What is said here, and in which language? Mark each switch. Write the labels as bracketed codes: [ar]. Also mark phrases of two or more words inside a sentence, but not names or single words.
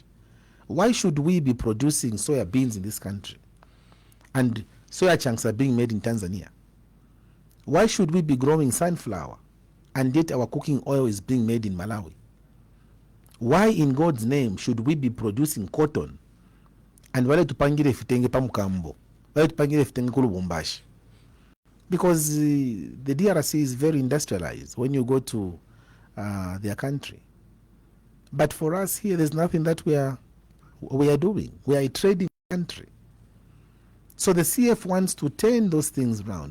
[en] Why should we be producing soya beans in this country and soya chunks are being made in Tanzania? Why should we be growing sunflower and yet our cooking oil is being made in Malawi? Why in God's name should we be producing cotton and [bem] wale tupangire fitenge pa Mukambo, wale tupangire fitenge ku Lubumbashi? [en] Because the DRC is very industrialized when you go to their country. But for us here, there's nothing that we are doing. We are a trading country. So the CF wants to turn those things around.